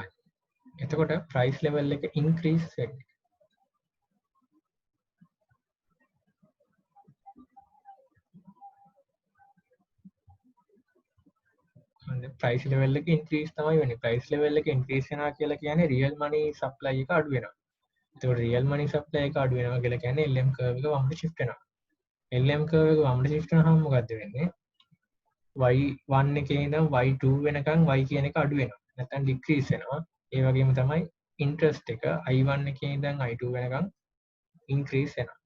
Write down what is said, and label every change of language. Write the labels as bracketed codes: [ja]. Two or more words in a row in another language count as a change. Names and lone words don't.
[si] එතකොට [en] price level [si] එක increase වෙන්නේ. [en] price level [si] එක increase තමයි වෙන්නේ. [en] price level [si] එක increase වෙනවා කියලා කියන්නේ [en] real money supply [si] එක අඩු වෙනවා. එතකොට [en] real money supply [si] එක අඩු වෙනවා කියලා කියන්නේ [en] LM curve [si] එක වමට shift වෙනවා. [en] LM curve [si] එක වමට shift වෙනහම මොකද්ද වෙන්නේ? y1 එකේ ඉඳන් y2 වෙනකන් y කියන එක අඩු වෙනවා. නැත්නම් decrease වෙනවා. ඒ වගේම තමයි interest එක i1 එකේ ඉඳන් i2 වෙනකන් increase වෙනවා.